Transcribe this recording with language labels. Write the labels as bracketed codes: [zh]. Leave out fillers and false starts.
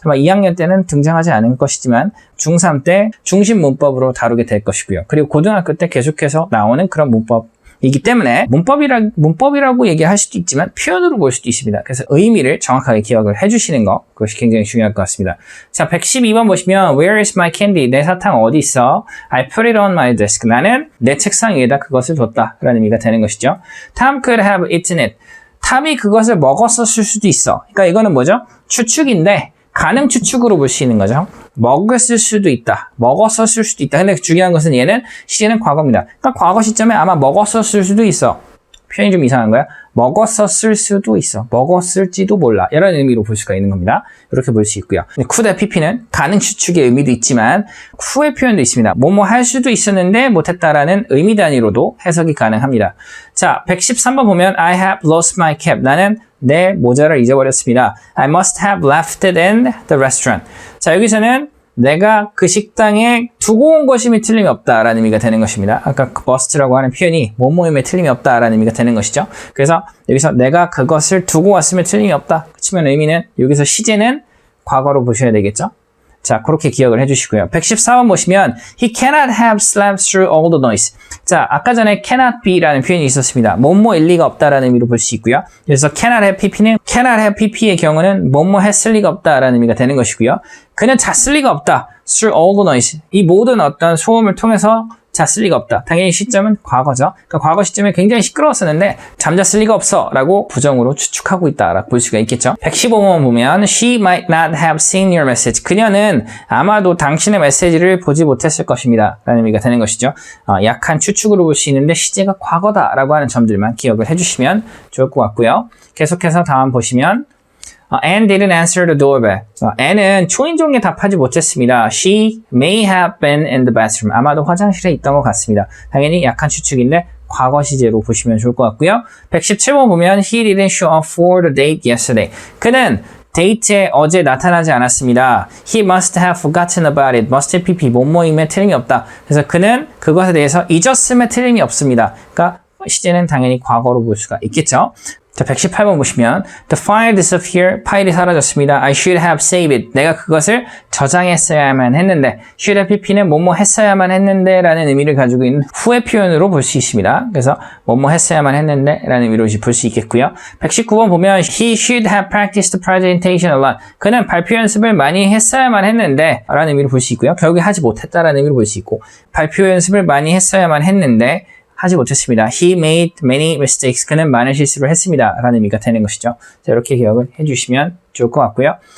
[ko] 아마 2학년 때는 등장하지 않을 것이지만 중3 때 중심 문법으로 다루게 될 것이고요. 그리고 고등학교 때 계속해서 나오는 그런 문법이기 때문에 문법이라고 얘기할 수도 있지만 표현으로 볼 수도 있습니다. 그래서 의미를 정확하게 기억을 해주시는 것, 그것이 굉장히 중요할 것 같습니다. 자, 112번 보시면 [en] Where is my candy? [ko] 내 사탕 어디 있어? [en] I put it on my desk. [ko] 나는 내 책상 위에다 그것을 뒀다. 라는 의미가 되는 것이죠. [en] Tom could have eaten it. [ko] 탐이 그것을 먹었었을 수도 있어. 그러니까 이거는 뭐죠? 추측인데 가능 추측으로 볼 수 있는 거죠. 먹었을 수도 있다. 먹었었을 수도 있다. 근데 중요한 것은 얘는 시제는 과거입니다. 그러니까 과거 시점에 아마 먹었었을 수도 있어. 표현이 좀 이상한 거야. 먹었었을 수도 있어. 먹었을지도 몰라. 이런 의미로 볼 수가 있는 겁니다. 이렇게 볼 수 있고요. could의 PP는 가능 추측의 의미도 있지만 후의 표현도 있습니다. 뭐뭐 할 수도 있었는데 못했다라는 의미 단위로도 해석이 가능합니다. 자, 113번 보면 [en] I have lost my cap. [ko] 나는 내 모자를 잊어버렸습니다. [en] I must have left it in the restaurant. [ko] 자, 여기서는 내가 그 식당에 두고 온 것임이 틀림이 없다라는 의미가 되는 것입니다. 아까 그 must라고 하는 표현이 뭐뭐임에 틀림이 없다라는 의미가 되는 것이죠. 그래서 여기서 내가 그것을 두고 왔음에 틀림이 없다. 그치만 의미는 여기서 시제는 과거로 보셔야 되겠죠. 자, 그렇게 기억을 해주시고요. 114번 보시면 [en] He cannot have slept through all the noise. [ko] 자, 아까 전에 cannot be라는 표현이 있었습니다. 뭐뭐 일리가 없다라는 의미로 볼 수 있고요. 그래서 cannot have pp는 cannot have pp의 경우는 뭐뭐 했을 리가 없다라는 의미가 되는 것이고요. 그는 잤을 리가 없다. [en] through all the noise. [ko] 이 모든 어떤 소음을 통해서 잤을 리가 없다. 당연히 시점은 과거죠. 그러니까 과거 시점에 굉장히 시끄러웠었는데 잠잤을 리가 없어 라고 부정으로 추측하고 있다라고 볼 수가 있겠죠. 115번 보면 [en] She might not have seen your message. [ko] 그녀는 아마도 당신의 메시지를 보지 못했을 것입니다. 라는 의미가 되는 것이죠. 약한 추측으로 볼 수 있는데 시제가 과거다 라고 하는 점들만 기억을 해주시면 좋을 것 같고요. 계속해서 다음 보시면 [en] Anne didn't answer the doorbell. [ko] Anne은 초인종에 답하지 못했습니다. [en] She may have been in the bathroom. [ko] 아마도 화장실에 있던 것 같습니다. 당연히 약한 추측인데 과거 시제로 보시면 좋을 것 같고요. 117번 보면 [en] He didn't show up for the date yesterday. [ko] 그는 데이트에 어제 나타나지 않았습니다. [en] He must have forgotten about it. [ko] must pp 뭐뭐임에 틀림이 없다. 그래서 그는 그것에 대해서 잊었음에 틀림이 없습니다. 그러니까 시제는 당연히 과거로 볼 수가 있겠죠. 자, 118번 보시면 [en] The file disappeared. [ko] 파일이 사라졌습니다. [en] I should have saved it. [ko] 내가 그것을 저장했어야만 했는데 should have pp는 뭐뭐 했어야만 했는데 라는 의미를 가지고 있는 후의 표현으로 볼 수 있습니다. 그래서 뭐뭐 했어야만 했는데 라는 의미로 볼 수 있겠고요. 119번 보면 [en] He should have practiced the presentation a lot. [ko] 그는 발표 연습을 많이 했어야만 했는데 라는 의미로 볼 수 있고요. 결국에 하지 못했다라는 의미로 볼 수 있고 발표 연습을 많이 했어야만 했는데 하지 못했습니다. [en] He made many mistakes. [ko] 그는 많은 실수를 했습니다. 라는 의미가 되는 것이죠. 자, 이렇게 기억을 해주시면 좋을 것 같고요.